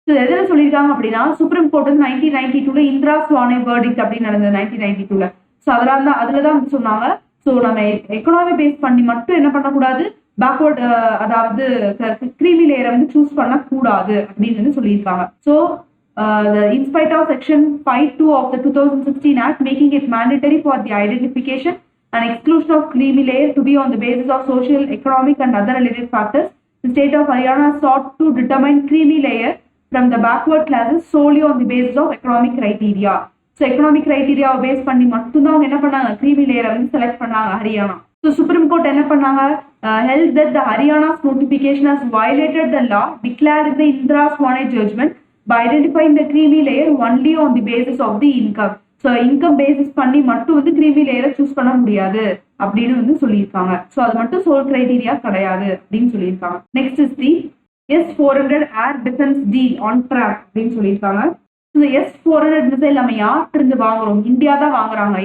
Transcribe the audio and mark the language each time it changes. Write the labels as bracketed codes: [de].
[ta] எதுல சொல்லியிருக்காங்க அப்படின்னா, சுப்ரீம் கோர்ட் வந்து 1992 இந்திரா ஸ்வானை வேர்டிக்ட் அப்படின்னு நடந்தது 1992. ஸோ அதுலதான் வந்து சொன்னாங்க. ஸோ நம்ம எக்கனாமி பேஸ் பண்ணி மட்டும் என்ன பண்ணக்கூடாது, பேக்வர்ட் அதாவது கிரீமி லேயரை வந்து சூஸ் பண்ணக்கூடாது அப்படின்னு வந்து சொல்லியிருக்காங்க. [en] So in spite of section 5(2) of the 2016 act making it mandatory for the identification and exclusion of creamy layer to be on the basis of social, economic and other related factors, the state of Haryana sought to determine creamy layer from the backward classes solely on the basis of economic criteria. So economic criteria [ta] base பண்ணி மட்டும் தான் அவங்க என்ன பண்ணாங்க, creamy layer வந்து select பண்ணாங்க Haryana. [en] So Supreme Court [ta] என்ன பண்ணாங்க, [en] held that the Haryana's notification has violated the law declared in the Indira Swaney judgment by identifying the creamy layer only on the basis of the income. [ta] So income basis பண்ணி மட்டும் வந்து creamy லேயரை choose பண்ண முடியாது அப்படின்னு வந்து சொல்லியிருக்காங்க. So அது மட்டும் சோல் கிரைட்டீரியா கிடையாது அப்படின்னு சொல்லியிருக்காங்க. Next is the S-400 air defence deal on track அப்படின்னு சொல்லியிருக்காங்க. இந்த S-400 மிசைல் நம்ம யார்கிட்ட இருந்து வாங்குறோம், இந்தியா தான் வாங்குறாங்க.